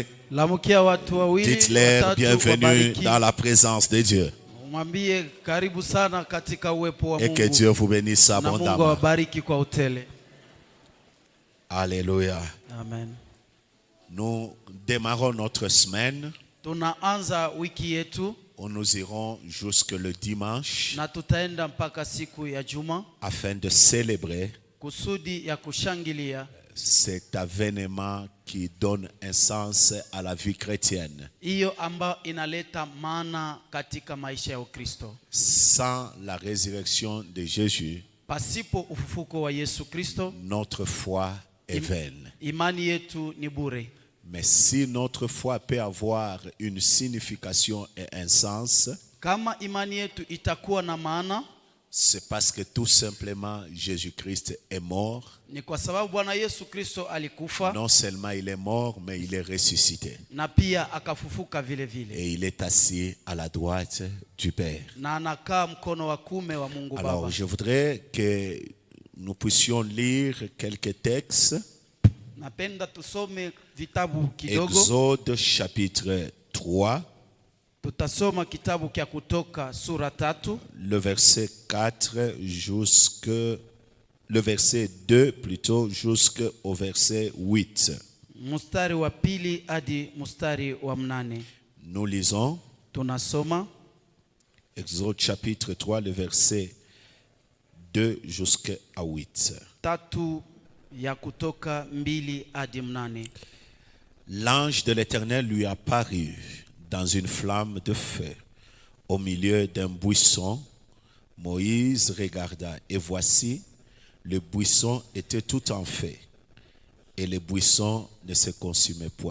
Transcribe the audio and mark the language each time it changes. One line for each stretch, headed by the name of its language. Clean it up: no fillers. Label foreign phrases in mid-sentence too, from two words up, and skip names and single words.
French: Dites-leur bienvenue dans la présence de Dieu. Et que Dieu vous bénisse abondamment. Alléluia. Amen. Nous démarrons notre semaine.
Swahili: Tunaanza wiki yetu.
French: Nous irons jusque le dimanche
Swahili: na tutaenda mpaka siku ya Juma
French: afin de célébrer
Swahili: kusudi ya kushangilia
French: cet avènement qui donne un sens à la vie chrétienne.
Swahili: Hiyo ambayo inaleta maana katika maisha ya Ukristo.
French: Sans la résurrection de Jésus,
Swahili: pasipo ufufuko wa Yesu Kristo,
French: notre foi est vaine.
Swahili: Imani yetu ni bure.
French: Mais si notre foi peut avoir une signification et un sens,
Swahili: kama imani yetu itakuwa na maana,
French: c'est parce que tout simplement Jésus-Christ est mort.
Swahili: Ni kwa sababu Bwana Yesu Kristo alikufa.
French: Non seulement il est mort, mais il est ressuscité.
Swahili: Na pia akafufuka vile vile.
French: Et il est assis à la droite du Père.
Swahili: Na anakaa mkono wa kuume wa Mungu Baba.
French: Alors je voudrais que nous puissions lire quelques textes.
Swahili: Napenda tusome vitabu kidogo.
French: Exode chapitre 3.
Swahili: Tutasoma kitabu kia Kutoka sura 3.
French: Le verset 4 le verset 2 plutôt jusqu'au verset 8.
Swahili: Mstari wa 2 hadi mstari wa 8.
French: Nous lisons.
Swahili: Tunasoma
French: Exode chapitre 3 le verset 2 jusqu'à 8.
Swahili: Tatu ya Kutoka 2 hadi 8.
French: L'ange de l'Éternel lui apparut dans une flamme de feu au milieu d'un buisson. Moïse regarda et voici, le buisson était tout en feu et le buisson ne se consumait point.